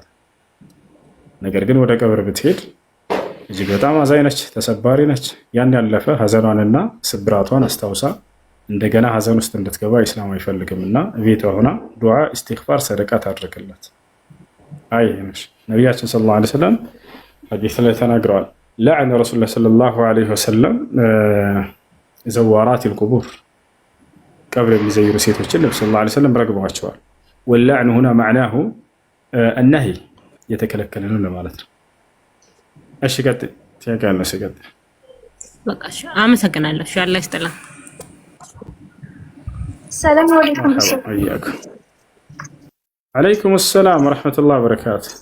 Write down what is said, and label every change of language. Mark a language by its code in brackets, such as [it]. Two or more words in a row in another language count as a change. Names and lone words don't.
[am] ነገር ግን ወደ ቀብር ብትሄድ እጅግ በጣም አዛኝ ነች፣ ተሰባሪ ነች። ያን ያለፈ ሀዘኗንና ስብራቷን አስታውሳ እንደገና ሀዘን ውስጥ እንድትገባ ኢስላም አይፈልግም እና ቤቷ ሆና ዱዓ፣ ኢስቲግፋር፣ ሰደቃ ታድርግላት። አይ ነቢያችን [ar] صلى الله عليه وسلم [am] ሐዲስ ላይ ተናግረዋል። [ar] لعن رسول الله صلى الله عليه وسلم زوارات القبور [am] قبر የሚዘይሩ ሴቶችን ነብዩ [ar] صلى الله عليه وسلم [am] ረግመዋቸዋል። [ar] واللعن هنا معناه النهي [am] የተከለከለ ነው ለማለት ነው። እሺ ቀጥል። ትያቃለህ? እሺ ቀጥል። በቃ እሺ፣ አመሰግናለሁ። እሺ፣ አላህ ይስጥልኝ። [ar] سلام عليكم። عليكم السلام ورحمة الله وبركاته።